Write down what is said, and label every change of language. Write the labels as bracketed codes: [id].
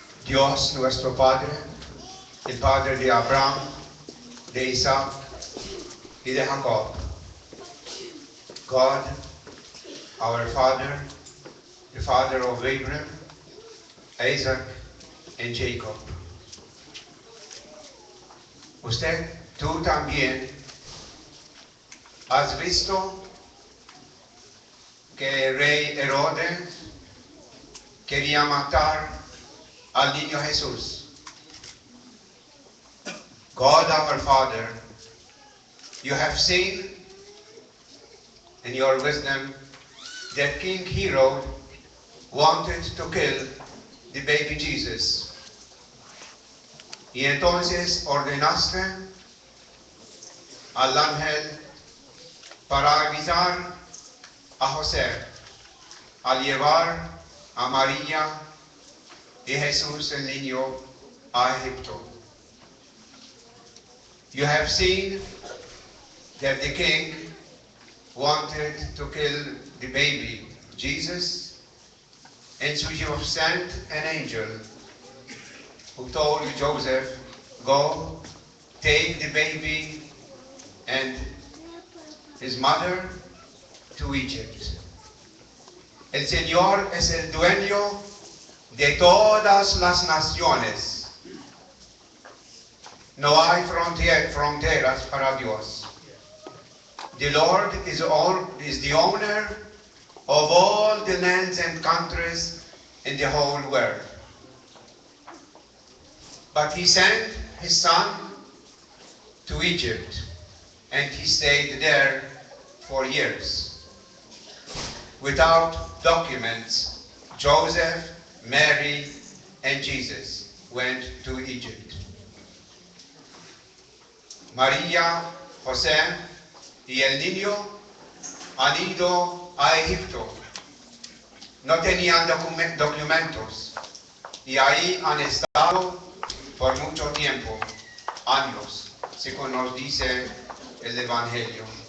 [es] Dios nuestro Padre, el Padre de Abraham, de Isaac y de Jacob. [en] God, our Father, the Father of Abraham, Isaac and Jacob. [es] Usted, tú también, has visto que el rey Herodes quería matar al niño Jesús. [en] God our Father, you have seen in your wisdom that King Herod wanted to kill the baby Jesus. [es] Y entonces ordenaste al ángel para avisar a José al llevar a María y Jesús el niño a Egipto. [en] You have seen that the king wanted to kill the baby Jesus, and so you have sent an angel who told Joseph, go, take the baby and his mother to Egypt. [es] El Señor es el dueño de todas las naciones. No hay fronteras para Dios. [en] The Lord is the owner of all the lands and countries in the whole world. But he sent his son to Egypt, and he stayed there for years. Without documents, Joseph, Mary, and Jesus went to Egypt. [es] María, José y el niño han ido a Egipto. No tenían documentos y ahí han estado por mucho tiempo, años, según nos dice el Evangelio.